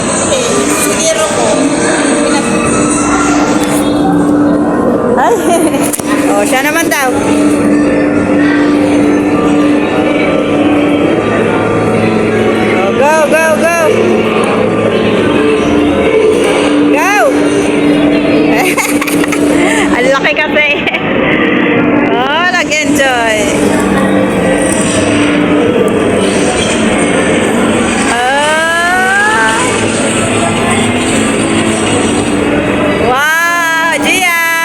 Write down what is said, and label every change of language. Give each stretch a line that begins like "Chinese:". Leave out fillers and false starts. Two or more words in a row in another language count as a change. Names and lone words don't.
Filipino: Ay, Oh, siya naman daw.
English: Oh, go, go, go. Go!
Filipino: Ang laki kasi. Oh, nag-enjoy. Ah. Wow, Gia!